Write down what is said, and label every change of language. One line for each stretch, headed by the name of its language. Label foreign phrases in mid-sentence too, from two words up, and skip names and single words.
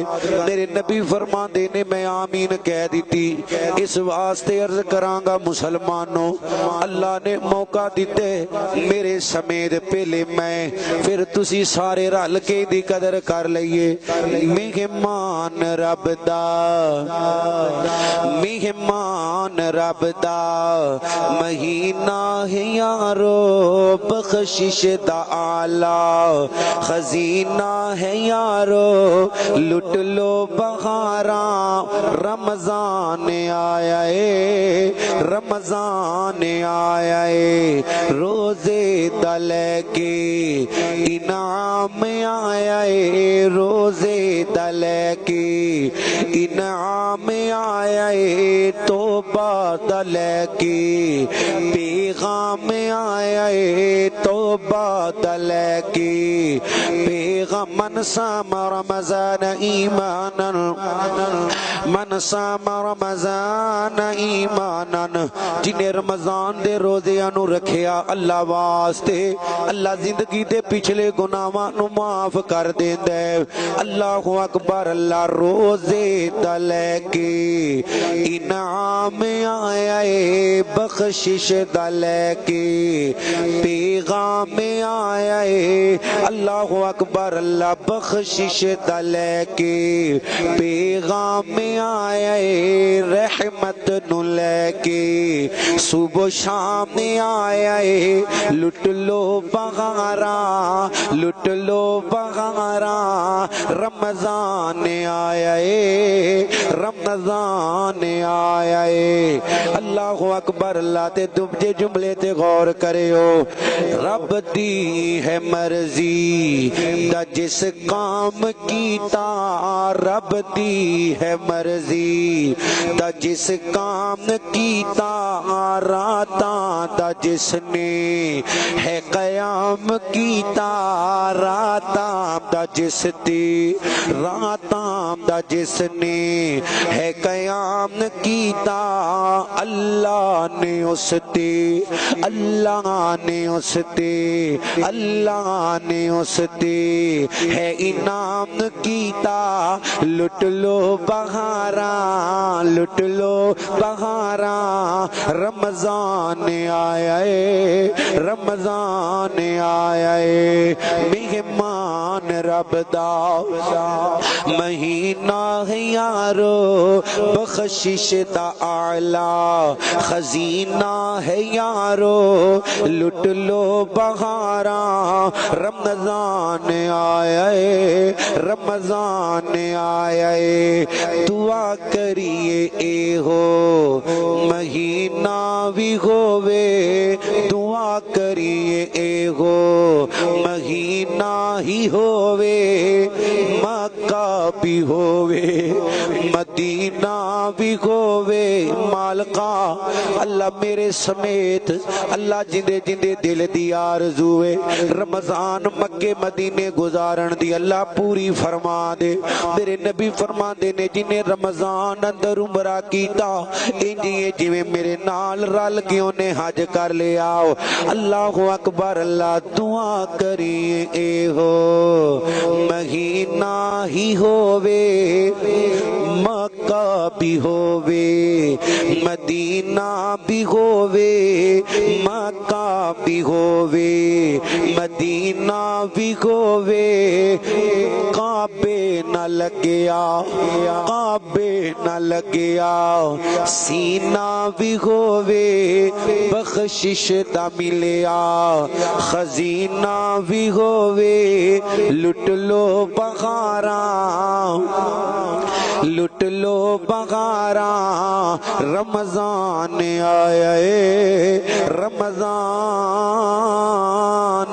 Punjabi: میرے نبی فرما دے نے میں آمین کہہ دیتی، اس واسطے عرض کراں گا مسلمانوں، اللہ نے موقع دیتے میرے سمیت پہلے میں پھر تسی سارے رل کے دی قدر کر لئیے۔ مہمان رب دا مہمان رب دا مہینہ ہے یارو، بخشش دا اعلی خزینہ ہے یارو، لٹ لو بہاراں رمضان آیا ہے، رمضان آیا ہے، روزے دا لے کے انعام آیا ہے، روزے دا لے کے انعام آیا ہے، توبہ دا لے کے پیغام آیا ہے، توبہ دا لے کے پیغام۔
Arabic: من صام رمضان ایمانا
Punjabi: من صام رمضان ایمانا، جنہیں رمضان دے روزیاں نو رکھیا اللہ واسطے، اللہ زندگی دے پچھلے گناہاں نو معاف کر دیندے۔
Arabic: اللہ اکبر،
Punjabi: اللہ روزے دا لے کے انعام آیا ہے، بخشش دا لے کے پیغام آیا ہے،
Arabic: اللہ اکبر،
Punjabi: اللہ بخشش دا لے کے پیغام آیا ہے، رحمت نو لے کے صبح و شام آیا ہے، لٹ لو بہاراں لٹ لو بہاراں، رمضان آیا ہے، رمضان آیا ہے۔
Arabic: اللہ اکبر،
Punjabi: اللہ تے دوجے جملے تے غور کرے ہو، رب دی ہے مرضی دا جس کام کیتا، رب دی ہے مرضی دا جس کام کیتا، راتاں دا جس نے ہے قیام کیتا، راتاں دا جس تے راتاں دا جس نے ہے قیام کیتا، اللہ نے اس تے اللہ نے اس تے اللہ نے اس تے ہے انعام کیتا، لٹ لو بہاراں لٹ لو بہاراں، رمضان آیا ہے، رمضان آیا ہے۔ مہمان رب دا مہینہ ہے یارو، بخشش دا اعلی خزینہ ہے یارو، لٹ لو بہاراں، رمضان آیا ہے، رمضان آیا ہے۔ دعا کریے اے ہو مہینہ بھی ہووے، دعا کریے اے ہو مہینہ ہی ہووے، مکہ بھی ہووے مدینہ بھی ہووے مالکا اللہ میرے سمیت اللہ جندے جندے دل دی آرزوے رمضان مکے مدینے گزارن دی اللہ پوری فرما دے میرے نبی فرما دے نے جنہیں رمضان اندر عمرہ کیتا انجیے جویں میرے نال رل کے انہیں حج کر لے آؤ
Arabic: اللہ اکبر
Punjabi: اللہ دعا کریے اے ہو مہینہ ہی ہووے مکہ بھی ہووے مدینہ بھی ہووے مکہ بھی ہووے مدینہ بھی ہووے کعبے نہ لگیا کعبے نہ لگیا سینہ بھی ہووے بخشش دا ملیا خزینہ بھی ہووے لٹ لو بغاراں لٹ لو بغاراں رمضان آیا ہے رمضان